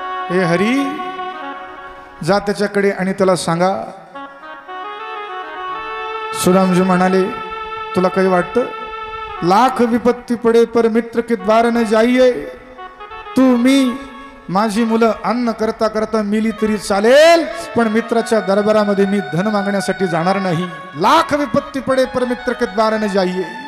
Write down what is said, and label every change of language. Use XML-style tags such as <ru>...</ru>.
<mr>हे हरी, जा त्याच्याकडे आणि त्याला सांगा. सुदामजी म्हणाले, तुला काही वाटतं?</mr> <hi>लाख विपत्ती पडे पर मित्र के द्वार न जाइये.</hi> <mr>तू मी माझी मुलं अन्न करता करता मिली तरी चालेल, पण मित्राच्या दरबारामध्ये मी धन मागण्यासाठी जाणार नाही.</mr> <hi>लाख विपत्ती पडे पर मित्र के द्वार न जाइये.</hi>